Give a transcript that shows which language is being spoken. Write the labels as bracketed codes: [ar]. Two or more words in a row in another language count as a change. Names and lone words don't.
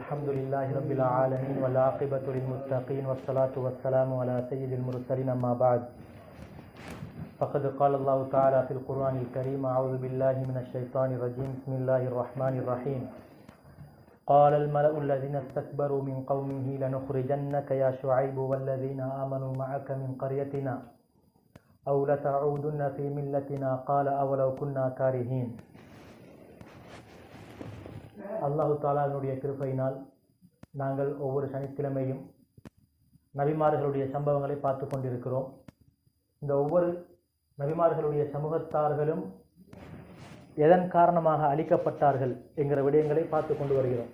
[ar] الحمد لله رب العالمين والعاقبة للمتقين والصلاة والسلام على سيد المرسلين أما بعد فقد قال الله تعالى في القرآن الكريم أعوذ بالله من الشيطان الرجيم بسم الله الرحمن الرحيم قال الملأ الذين استكبروا من قومه لنخرجنك يا شعيب والذين آمنوا معك من قريتنا أو لتعودن في ملتنا قال أولو كنا كارهين. [ta] அல்லாஹு தாலாவினுடைய கிருபையினால் நாங்கள் ஒவ்வொரு சனிக்கிழமையும் நபிமார்களுடைய சம்பவங்களை பார்த்து கொண்டிருக்கிறோம். இந்த ஒவ்வொரு நபிமார்களுடைய சமூகத்தார்களும் எதன் காரணமாக அழிக்கப்பட்டார்கள் என்கிற விடயங்களை பார்த்து கொண்டு வருகிறோம்.